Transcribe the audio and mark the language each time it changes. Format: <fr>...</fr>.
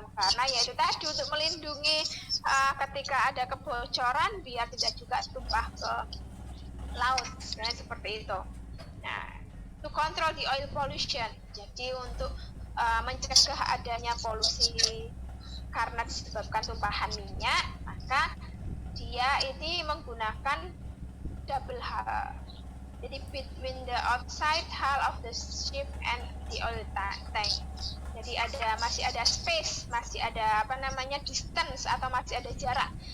<id>Karena ya itu tadi untuk melindungi ketika ada kebocoran biar tidak juga tumpah ke laut. Nah, seperti itu.</id> <en>Nah, to control the oil pollution.</en> <id>Jadi untuk mencegah adanya polusi karena disebabkan tumpahan minyak, maka dia ini menggunakan double hull.</id> <en>Jadi between the outside hull of the ship and the oil tank.</en> <id>Jadi masih ada space, masih ada distance atau masih ada jarak.</id>